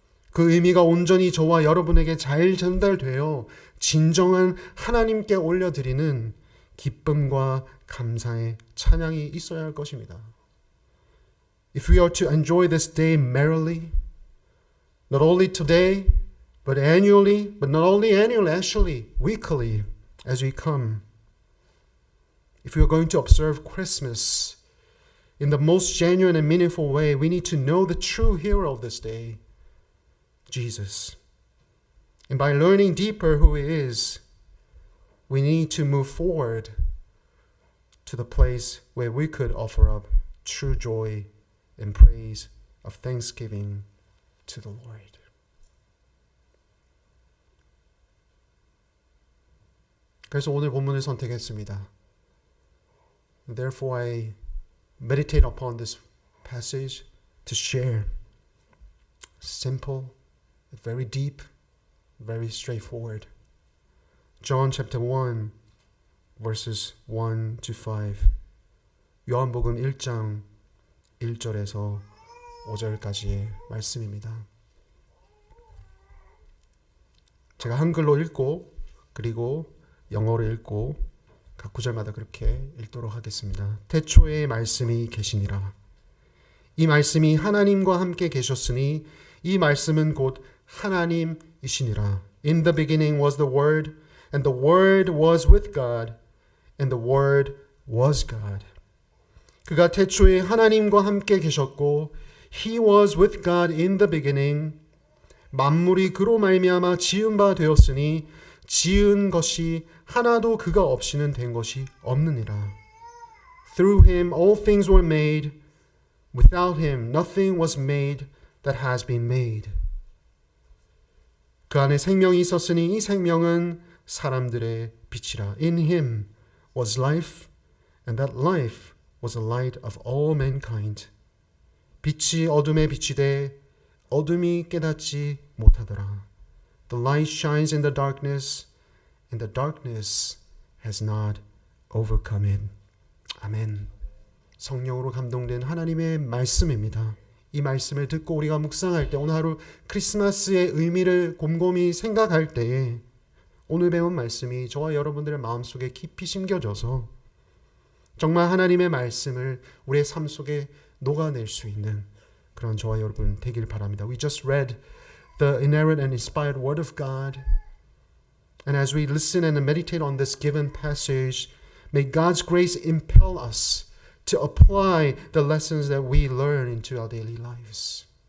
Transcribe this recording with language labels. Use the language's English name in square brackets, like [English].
[Korean] 그 의미가 온전히 저와 여러분에게 잘 전달되어 진정한 하나님께 올려드리는 기쁨과 감사의 찬양이 있어야 할 것입니다. [English] If we are to enjoy this day merrily, not only today, but annually, but not only annually, actually weekly as we come. If we are going to observe Christmas in the most genuine and meaningful way, we need to know the true hero of this day, Jesus. And by learning deeper who he is, we need to move forward to the place where we could offer up true joy and praise of thanksgiving to the Lord. [Korean] 그래서 오늘 본문을 선택했습니다. [English] Therefore I meditate upon this passage to share. Simple, very deep, very straightforward. John chapter 1 verses 1 to 5. [Korean] 요한복음 1장 1절에서 5절까지의 말씀입니다. 제가 한글로 읽고 그리고 영어로 읽고 각 구절마다 그렇게 읽도록 하겠습니다. 태초에 말씀이 계시니라. 이 말씀이 하나님과 함께 계셨으니 이 말씀은 곧 하나님이시니라. [English] In the beginning was the Word, and the Word was with God, and the Word was God. [Korean] 그가 태초에 하나님과 함께 계셨고 [English] He was with God in the beginning. [Korean] 만물이 그로 말미암아 지은 바 되었으니 지은 것이 하나도 그가 없이는 된 것이 없느니라. [English] Through him all things were made. Without him nothing was made that has been made. [Korean] 그 안에 생명이 있었으니 이 생명은 사람들의 빛이라. [English] In him was life, and that life was the light of all mankind. [Korean] 빛이 어둠에 비치되 어둠이 깨닫지 못하더라. [English] The light shines in the darkness, and the darkness has not overcome it. [Korean] 아멘. 성령으로 감동된 하나님의 말씀입니다. 이 말씀을 듣고 우리가 묵상할 때 오늘 하루 크리스마스의 의미를 곰곰이 생각할 때에 오늘 배운 말씀이 저와 여러분들의 마음속에 깊이 심겨져서 정말 하나님의 말씀을 우리의 삶 속에 녹아낼 수 있는 그런 저와 여러분 되길 바랍니다. [English] We just read the inerrant and inspired word of God. And as we listen and meditate on this given passage, may God's grace impel us to apply the lessons that we learn into our daily lives.